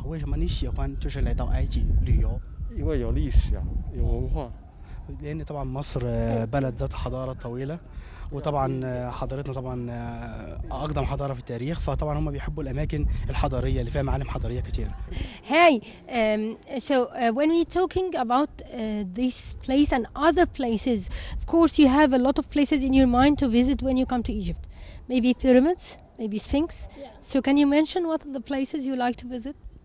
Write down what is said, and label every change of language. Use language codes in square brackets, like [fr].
[zh] 为什么你喜欢就是来到埃及旅游？因为有历史啊，有文化。 [ar] لأن طبعا مصر بلد ذات حضارة طويلة، وطبعا حضارتنا طبعا أقدم حضارة في التاريخ، فطبعا هم بيحبوا الأماكن الحضارية اللي فيها معالم حضارية كتير. [en] Hey, so when we're talking about this place and other places, of course you have a lot of places in your mind to visit when you come to Egypt. Maybe pyramids, maybe Sphinx. Yeah. So can you mention what are the places you like to visit?